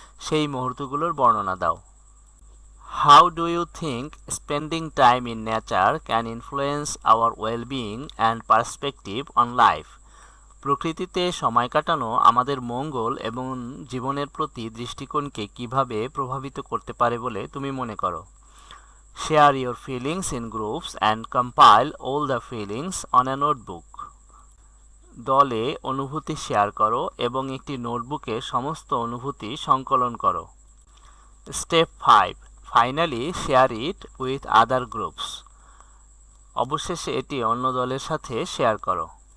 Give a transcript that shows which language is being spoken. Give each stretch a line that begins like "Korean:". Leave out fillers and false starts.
Bangla: সেই মুহূর্তগুলোর বর্ণনা দাও।
English: How do you think spending time in nature can influence our well-being and perspective on life?
Bangla: প্রকৃতিতে সময় কাটানো আমাদের মঙ্গল এবং জীবনের প্রতি দৃষ্টিকোণকে কিভাবে প্রভাবিত করতে পারে বলে তুমি মনে করো?
English: Share your feelings in groups and compile all the feelings on a notebook.
Bangla: দলে অনুভূতি শেয়ার করো এবং একটি নোটবুকে সমস্ত অনুভূতি সংকলন করো।
English: Step 5, finally share it with other groups.
Bangla: অবশেষে এটি অন্য দলের সাথে শেয়ার করো।